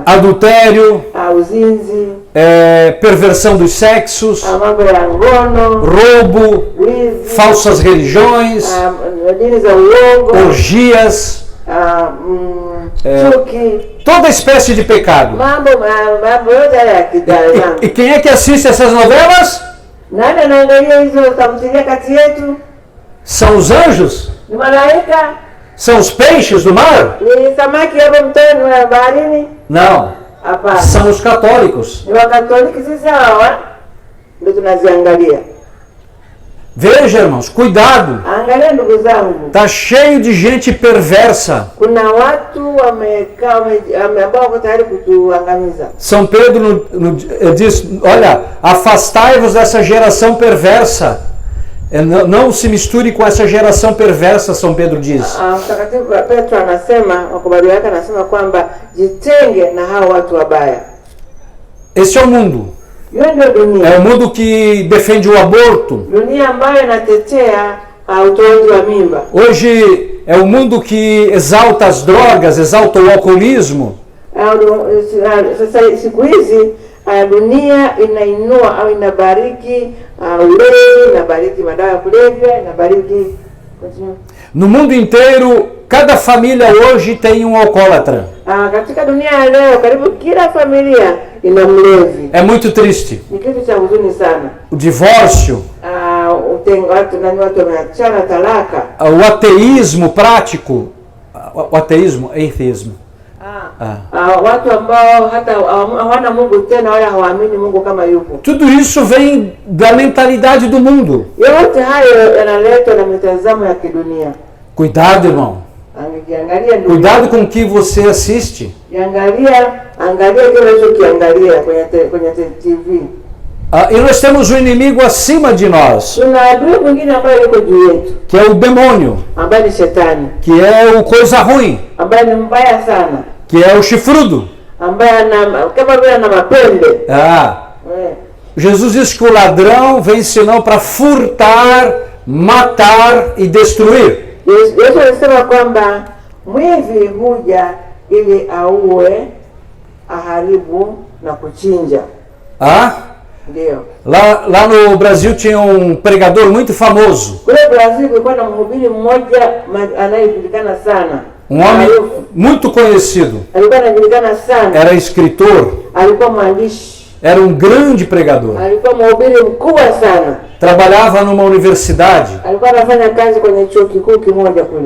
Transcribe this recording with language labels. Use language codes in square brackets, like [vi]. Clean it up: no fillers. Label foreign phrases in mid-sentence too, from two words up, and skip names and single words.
[pt] Adultério, [sw] uzinzi, [pt] perversão dos sexos, [sw] mambo ya ngono, [pt] roubo, [sw] wizi, [pt] falsas religiões, [sw] dini za uongo, [pt] orgias, [sw] chuki, [pt] toda espécie de pecado. [sw] Mambo yote ya kidani. [pt] E quem é que assiste essas novelas? [sw] Nani anaangalia hizo tamthilia kati yetu? [pt] São os anjos? [sw] Ni malaika? [pt] São os peixes do mar? [sw] Ni samaki hapo mtoni wa baharini? [pt] Não. [sw] Hapana. [pt] São os católicos. [sw] Ni Wakatoliki sisi hawa ndio tunaziangalia. [pt] Veja, irmãos, cuidado. [sw] Angalia ndugu zangu. [pt] Tá cheio de gente perversa. [sw] Kuna watu wamekaa ambao wako tayari kutuangamiza. [pt] São Pedro diz, olha, afastai-vos dessa geração perversa. Não se misture com essa geração perversa, São Pedro diz. [sw] Mtakatifu Petro anasema, wakubali wake anasema kwamba jitenge na hao watu wabaya. [pt] Esse é o mundo. É o mundo que defende o aborto. [sw] Dunia ambayo inatetea utoaji wa mimba. [pt] Hoje é o mundo que exalta as drogas, exalta o alcoolismo. [sw] Sasa siku hizi dunia inainua au inabariki ulevi, inabariki madawa ya kulevya, inabariki. [pt] No mundo inteiro, cada família hoje tem um alcoólatra. [sw] Katika dunia ya leo karibu kila familia ina mlevi. [pt] É muito triste. [sw] Ni kitu cha huzuni sana. [pt] O divórcio, [sw] watu wameachana, talaka. [pt] o ateísmo prático, o ateísmo, ateísmo. [sw] Watu ambao hata hawana Mungu tena wala hawaamini Mungu kama yupo. [pt] Tudo isso vem da mentalidade do mundo. [sw] Yote hayo yanaletwa na mitazamo ya kidunia. [pt] Cuidado, irmão. Cuidado com o que você assiste. [sw] Angalia kile unachokiangalia kwenye TV. [pt] E nós temos um inimigo acima de nós, [sw] Tuna adui mwingine ambaye yuko juu yetu, [pt] que é o demônio, [sw] ambaye ni shetani, [pt] que é o coisa ruim, [sw] ambaye ni mbaya sana, [pt] que é o chifrudo. [sw] ambaye kama vile ana mapembe. [pt] Jesus diz que o ladrão vem senão para furtar, matar e destruir. [sw] Yesu alisema kwamba mwivi huja ili auwe, aharibu na kuchinja. Ndio. [pt] Lá no Brasil tinha um pregador muito famoso. [sw] Kule Brasil kulikuwa na mhubiri mmoja anayejulikana sana. [pt] Um homem muito conhecido. [sw] Alikuwa anajulikana sana. [pt] Era escritor. [sw] Alikuwa mwandishi. [pt] Era um grande pregador. [sw] Alikuwa mhubiri mkubwa sana. [pt] Trabalhava numa universidade. [sw] Alikuwa anafanya kazi kwenye chuo kikuu kimoja kule.